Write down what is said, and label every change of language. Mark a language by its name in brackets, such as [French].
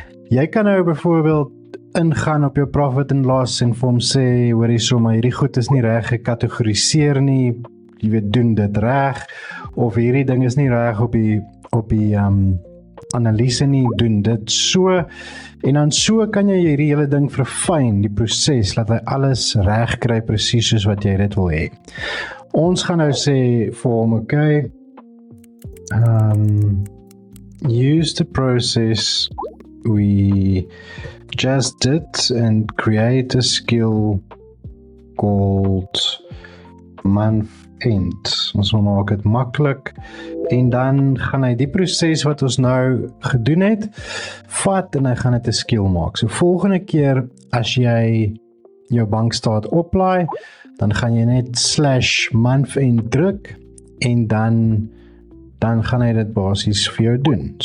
[Afrikaans] Jy kan nou byvoorbeeld ingaan op jou profit and loss, en vir hom sê, hoor hierso, maar hierdie goed is nie reg gekategoriseer nie, jy weet, doen dit reg, of hierdie ding is nie reg op die analise nie, doen dit so, en dan so kan jy hierdie hele ding verfyn, die proses, laat hy alles reg kry, presies soos wat jy dit wil hê. Ons gaan nou sê vir hom, [English] okay, use the process we just did and create a skill called month end. [Afrikaans] Ons maak dit maklik, en dan gaan hy die proses wat ons nou gedoen het, vat, en hy gaan dit 'n skill maak. So volgende keer, as jy jou bankstaat oplaai, dan gaan jy net /month end druk, en dan gaan hy dit basies vir jou doen.